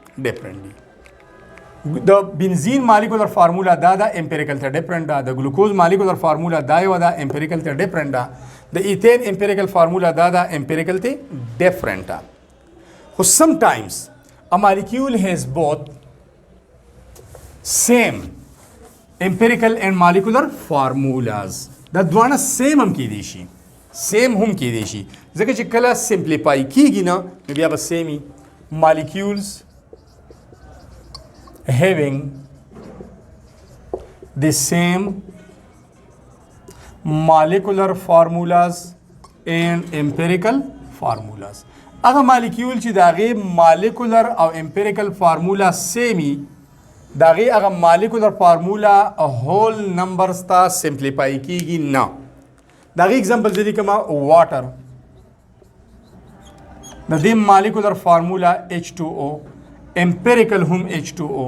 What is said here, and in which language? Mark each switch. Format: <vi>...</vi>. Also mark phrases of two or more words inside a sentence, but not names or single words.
<ps>د بنزین</ps> <en>molecular formula</en> <ps>دا ده، امپیریکل ته ډیفرنٹ ده. د ګلوکوز</ps> <en>molecular formula</en> <ps>دا یو ده، امپیریکل ته ډیفرنٹ ده. د ایتین</ps> <en>empirical formula</en> <ps>دا ده، امپیریکل ته ډیفرنٹ ده.</ps> <en>خو some times a molecule has both same empirical and molecular formulas.</en> <ps>دا دواړه سیم هم کېدی شي، سیم هم کېدی شي ځکه چې کله سمپلیفای کیږي نه نو بیا به سیم وي.</ps> <en>molecules having the same molecular formulas and empirical formulas.</en> <ps>هغه مالیکول چې د هغې مالیکولر او</ps> <en>empirical formula</en> <ps>سیم وي د هغې هغه</ps> <en>molecular formula whole numbers</en> <ps>ته سمپلیفای کیږي نه. د هغې اگزامپل زه لیکم واټر د دې</ps> <en>molecular formula</en> <ps>H2O امپیریکل هم H2O.</ps>